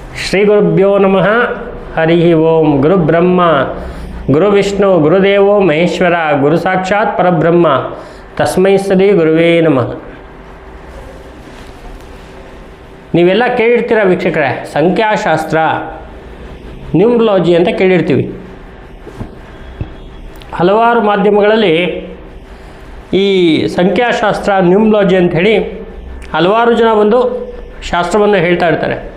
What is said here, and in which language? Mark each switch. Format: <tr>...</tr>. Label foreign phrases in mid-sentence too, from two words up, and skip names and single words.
<sa>ಶ್ರೀ ಗುರುಭ್ಯೋ ನಮಃ. ಹರಿ ಓಂ. ಗುರು ಬ್ರಹ್ಮ ಗುರು ವಿಷ್ಣು ಗುರುದೇವೋ ಮಹೇಶ್ವರ ಗುರು ಸಾಕ್ಷಾತ್ ಪರಬ್ರಹ್ಮ ತಸ್ಮೈ ಶ್ರೀ ಗುರುವೇ ನಮಃ.</sa> <kn>ನೀವೆಲ್ಲ ಕೇಳಿರ್ತೀರ ವೀಕ್ಷಕರೇ, ಸಂಖ್ಯಾಶಾಸ್ತ್ರ ನ್ಯೂಮರಾಲಜಿ ಅಂತ ಕೇಳಿರ್ತೀವಿ. ಹಲವಾರು ಮಾಧ್ಯಮಗಳಲ್ಲಿ ಈ ಸಂಖ್ಯಾಶಾಸ್ತ್ರ ನ್ಯೂಮರಾಲಜಿ ಅಂಥೇಳಿ ಹಲವಾರು ಜನ ಬಂದು ಶಾಸ್ತ್ರವನ್ನು ಹೇಳ್ತಾ ಇರ್ತಾರೆ.</kn>